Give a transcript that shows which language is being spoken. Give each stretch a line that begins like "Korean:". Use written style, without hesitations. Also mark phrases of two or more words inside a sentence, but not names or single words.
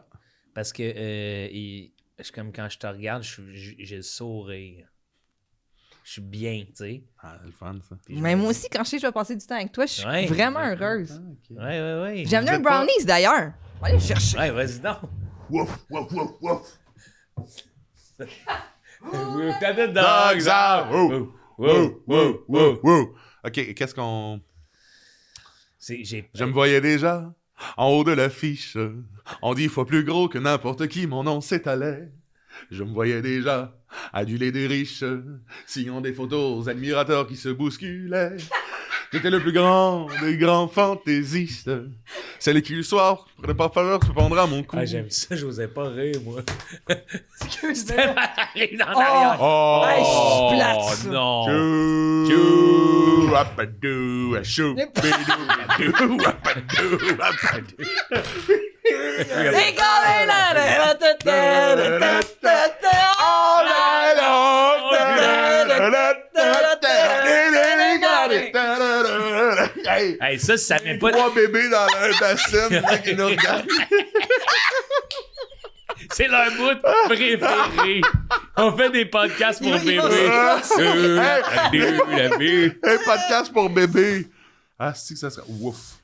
French: Parce que c'est comme quand je te regarde, j'ai le sourire. Je suis bien, tu sais. Ah, c'est le fun, ça. Puis je Mais me moi dis- aussi, quand je sais que je vais passer du temps avec toi, je suis Ouais, vraiment exactement. heureuse. Ouais. J'ai amené Vous un êtes pas- brownies d'ailleurs. On va aller le chercher. Ouais, vas-y donc. Wouf, wouf, wouf, wouf.
English: We've got the Dogs out. Woo, woo, woo, woo.
French: Woo. OK, qu'est-ce qu'on... Je me voyais déjà en haut de l'affiche. En 10 fois plus gros que n'importe qui, mon nom s'étalait. Je me voyais déjà adulé des riches, signant des photos aux admirateurs qui se bousculaient. J'étais le plus grand des grands fantaisistes. Celui qui le soir, pour ne pas falloir se prendre à mon cou. Ah, j'aime ça, j'osais pas rire, moi. Excuse-moi. C'était mal arrivé dans l'arrière. Oh! Hey, je plate, ça. non! Chou, apadou, achou, bidou, apadou, apadou. Les gars, là,
English: All night long.
French: Hey, Hey, ça met pas... 3 bébés dans un bassin, mec, qui nous regardent. C'est leur bout préféré. On fait des podcasts pour Ils vont bébés. Un podcast pour bébés. Ah, c'est que ça serait. Ouf.